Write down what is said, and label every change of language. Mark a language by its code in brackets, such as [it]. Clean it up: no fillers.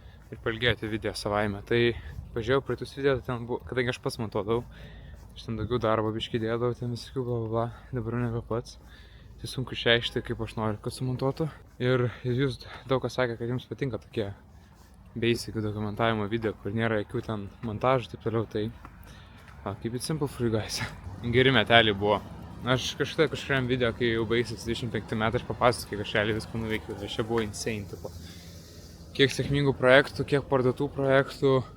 [lt] Ir pailgėjo tie video savaime. Tai pažiūrėjau praeitus video, ten buvo, kadangi aš pats montuodavau, aš ten daugiau darbo biškį dėdavau, ten visokių bla, dabar nebe pats. Tai sunku išreikšti, kaip aš noriu, kad sumontuotų. Ir jūs daug kas sakė, kad jums patinka tokie basic dokumentavimo video, kur nėra jokių ten montažų, taip toliau. Tai [en] keep it simple for you guys. [lt] Geri meteliai buvo. Aš kažkuriam video, kai jau baigsis 25 metai, aš papasakau, kiek aš realiai visko nuveikiau. Aš čia buvo insane, tipo. Kiek sėkmingų projektų, kiek parduotų projektų.